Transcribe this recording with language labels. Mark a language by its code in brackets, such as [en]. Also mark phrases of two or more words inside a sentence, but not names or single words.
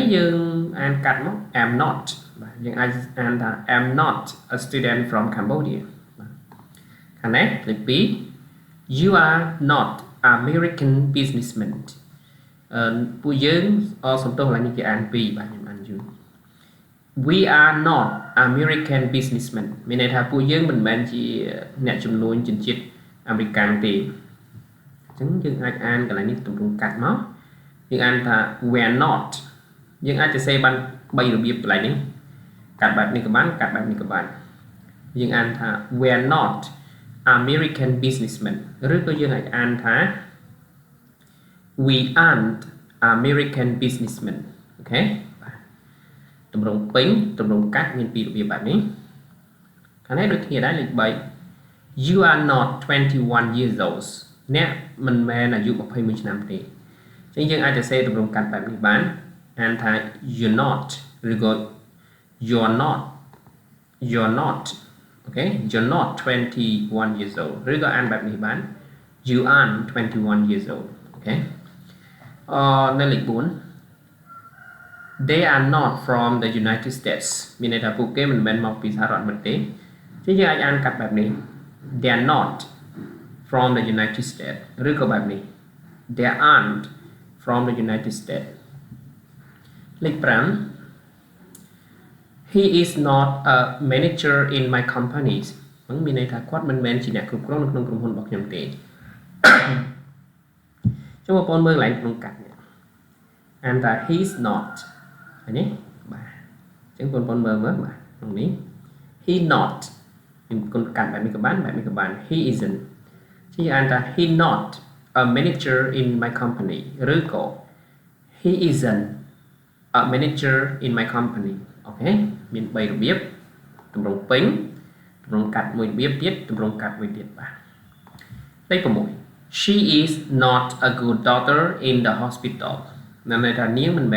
[km] យើងអានកាត់មក [en] am not [km] បាទយើងអាចអានថា [en] am not a student from Cambodia [km] បាទខាងនេះលេខ2 [en] you are not American businessman [km] ពួកយើងសំទោសកន្លែងនេះគេអាន2បាទខ្ញុំអានយូរ [en] we are not American businessmen [km] មានន័ យថាពួកយើងមិនមែនជាអ្នកជំនួញជនជាតិអាមេរិកទេអញ្ចឹងយើងអាចអានកន្លែងនេះទម្រង់កាត់មកយើងអានថា [en] we're not [km] យើងអាចសរសេរបាន3របៀបកន្លែងនេះកាត់បែបនេះក៏បានកាត់បែបនេះក៏បានយើងអានថា [en] we're not American businessmen [km] ឬក៏យើងអាចអានថា [en] we aren't American businessmen [km] អូខេទម្រង់ពេញទម្រង់កាត់មានពីររបៀបបែបនេះខាងនេះដូចគ្នាដែរលេខ3 [en] you are not 21 years [km] old អ្នកមិនមែនអាយុ21ឆ្នាំទេអញ្ចឹងយើងអាចសរសេរទម្រង់កាត់បែបនេះបានអានថា [en] you're not [km] ឬក៏ [en] you're not [km] អូខេ [en] you're not 21 years old [km] ឬក៏អានបែបនេះបាន [en] you aren't 21 years old [km] អូខេនៅលេខ4 [en] they are not from the United States [km] មានន័យថាពួកគេមិនមែនមកពីសហរដ្ឋអាមេរិកទេអញ្ចឹងយើងអាចអានកាត់បែបនេះ [en] they are not from the United States [km] ឬក៏បែបនេះ [en] they aren't from the United States [km] លេខ [en] 5 he is not a manager in my company [km] ហ្នឹងមានន័យថាគាត់មិនមែនជាអ្នកគ្រប់គ្រងនៅក្នុងក្រុមហ៊ុនរបស់ខ្ញុំទេចុះបងប្អូនមើលកន្លែងក្នុងកាត់នេះអានថា [en] he's not [km] ហើយនេះបាទអញ្ចឹងបងប្អូនមើលបាទក្នុងនេះ [en] he not [km] ខ្ញុំគុណកាត់បែបនេះក៏បានបែបនេះក៏បាន [en] he isn't [km] ជាអានថា [en] he not a manager in my company [km] ឬក៏ [en] he isn't a manager in my company [km] អូខេមាន3របៀបទម្រង់ពេញទម្រង់កាត់មួយរបៀបទៀតទម្រង់កាត់មួយទៀតបាទលេខ6 [en] she is not a good doctor in the hospital [km] ន័យថានាងមិនមែន